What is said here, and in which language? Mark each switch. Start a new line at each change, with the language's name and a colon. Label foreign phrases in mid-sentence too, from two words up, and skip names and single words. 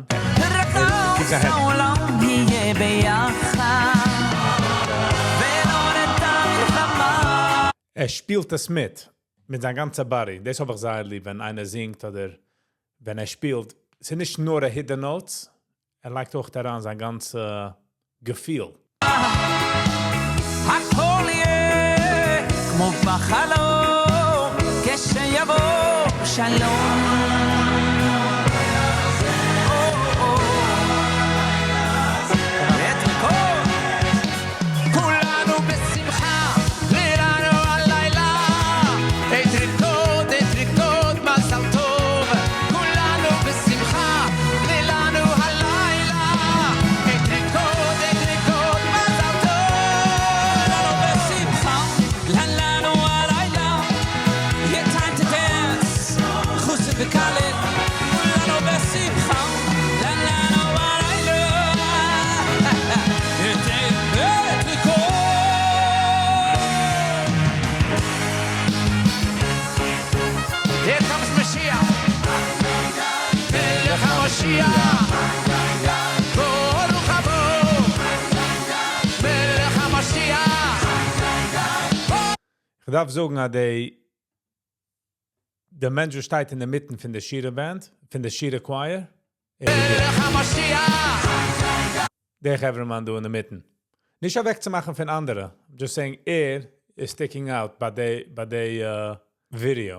Dutch: Kijk zijn head.
German: Spielt das mit seinem ganzen Body. Das habe ich sehr lieb, wenn einer singt oder wenn spielt. Es sind nicht nur
English: Hidden Notes,
German: legt auch daran sein ganzes Gefühl.
Hebrew: הכל יהיה כמו בחלום כשיבוא שלום כולנו בשמחה לילה הלילה את ריקוד מזל טוב כולנו בשמחה לילה הלילה את ריקוד מזל טוב בשמחה לילה הלילה יהיה
English: time to dance
Hebrew: חוסר וקלט כולנו בשמחה לילה הלילה את ריקוד
English: Here comes Mashiach
Hebrew: מלך המשיח ברוך הבא מלך המשיח
German: Ich darf sagen, dass der Mensch steht in der Mitte von der Shira Band, von der Shira Choir.
Hebrew: מלך המשיח
German: Der Hevreman in der Mitte. Nicht wegzumachen von anderen.
English: Just saying, is sticking out
German: bei der Video.